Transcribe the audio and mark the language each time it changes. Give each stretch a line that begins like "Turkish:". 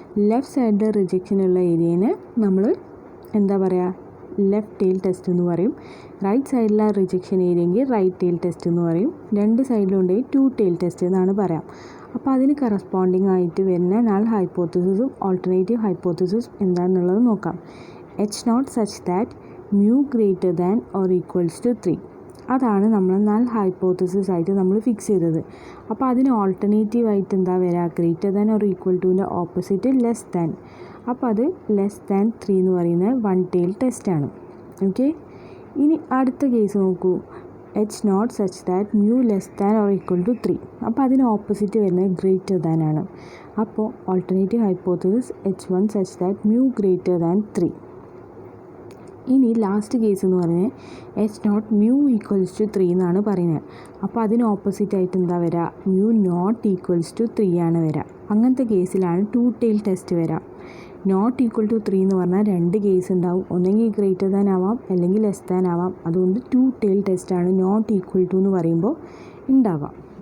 Malayalam: Left സൈഡിൽ റിജക്ഷനുള്ള ഏരിയനെ നമ്മൾ എന്താ പറയുക, ലെഫ്റ്റ് ടെയിൽ ടെസ്റ്റ് എന്ന് പറയും. റൈറ്റ് സൈഡിലെ റിജക്ഷൻ ഏരിയയെങ്കിൽ റൈറ്റ് ടെയിൽ ടെസ്റ്റ് എന്ന് പറയും. രണ്ട് സൈഡിലുണ്ടെങ്കിൽ ടു ടെയിൽ ടെസ്റ്റ് എന്നാണ് പറയാം. അപ്പോൾ അതിന് കറസ്പോണ്ടിങ് ആയിട്ട് വരുന്ന നൾ ഹൈപ്പോത്തസിസും ഓൾട്ടർനേറ്റീവ് ഹൈപ്പോത്തസിസ് എന്താണെന്നുള്ളത് നോക്കാം.
English: H0 such that mu greater than or equals to 3.
Malayalam: അതാണ് നമ്മൾ നൾ ഹൈപ്പോത്തസിസ് ആയിട്ട് നമ്മൾ ഫിക്സ് ചെയ്തത്. അപ്പോൾ അതിന് ഓൾട്ടർനേറ്റീവ് ആയിട്ട് എന്താ വരിക, ഗ്രേറ്റർ ദാൻ ഓർ ഈക്വൽ ടുവിൻ്റെ ഓപ്പോസിറ്റ് ലെസ് ദാൻ. അപ്പോൾ അത് ലെസ് ദാൻ 3 എന്ന് പറയുന്നത് വൺ ടെയിൽ ടെസ്റ്റാണ്. ഓക്കെ, ഇനി അടുത്ത കേസ് നോക്കൂ.
English: H0 such that mu less than or equal to 3.
Malayalam: അപ്പോൾ അതിന് ഓപ്പോസിറ്റ് വരുന്നത് ഗ്രേറ്റർ ദാൻ ആണ്.
English: അപ്പോൾ alternative hypothesis H1 such that mu greater than 3.
Malayalam: ഇനി ലാസ്റ്റ് കേസ് എന്ന് പറയുന്നത്
English: H0 mu equals to 3
Malayalam: എന്നാണ് പറയുന്നത്. അപ്പോൾ അതിന് ഓപ്പോസിറ്റ് ആയിട്ട് എന്താ വരിക,
English: mu not equals to 3
Malayalam: ആണ് വരിക. അങ്ങനത്തെ കേസിലാണ് ടു ടെയിൽ ടെസ്റ്റ് വരിക. നോട്ട് ഈക്വൽ ടു 3 എന്ന് പറഞ്ഞാൽ രണ്ട് കേസ് ഉണ്ടാവും. ഒന്നെങ്കിൽ ഗ്രേറ്റർ ദാൻ ആവാം അല്ലെങ്കിൽ ലെസ് ദാൻ ആവാം. അതുകൊണ്ട് ടു ടെയിൽ ടെസ്റ്റാണ് നോട്ട് ഈക്വൽ ടു എന്ന് പറയുമ്പോൾ ഉണ്ടാവാം.